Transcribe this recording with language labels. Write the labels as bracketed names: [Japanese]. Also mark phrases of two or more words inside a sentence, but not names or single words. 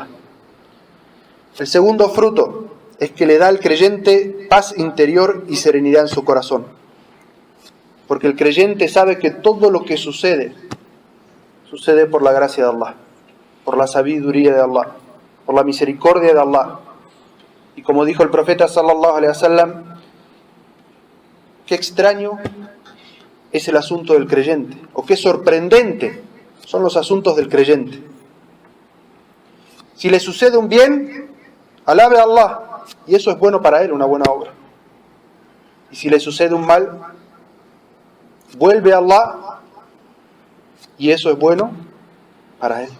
[Spanish] El segundo fruto es que le da al creyente paz interior y serenidad en su corazón. Porque el creyente sabe que todo lo que sucede por la gracia de Allah, por la sabiduría de Allah, por la misericordia de Allah. Y como dijo el profeta [Arabic] صلى الله عليه وسلم, [Spanish] qué extraño es el asunto del creyente, o qué sorprendente son los asuntos del creyente. Si le sucede un bien, alabe a Allah, y eso es bueno para él, una buena obra. Y si le sucede un mal, vuelve a Allah, y eso es bueno para él.